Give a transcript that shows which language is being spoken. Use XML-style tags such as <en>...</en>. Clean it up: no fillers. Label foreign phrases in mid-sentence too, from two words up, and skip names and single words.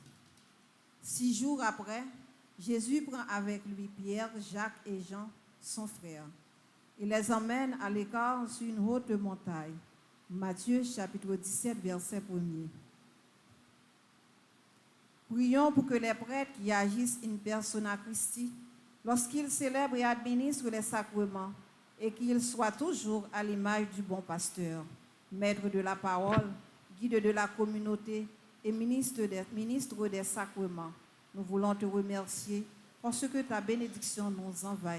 <fr>6 jours après, Jésus prend avec lui Pierre, Jacques et Jean, son frère. Il les emmène à l'écart sur une haute montagne. Matthieu chapitre 17, verset 1er. Prions pour que les prêtres qui agissent</fr> <la>in persona Christi,</la> <fr>lorsqu'ils célèbrent et administrent les sacrements, et qu'ils soient toujours à l'image du bon pasteur, maître de la parole, guide de la communauté et ministre des sacrements. Nous voulons te remercier parce que ta bénédiction nous envahit.</fr>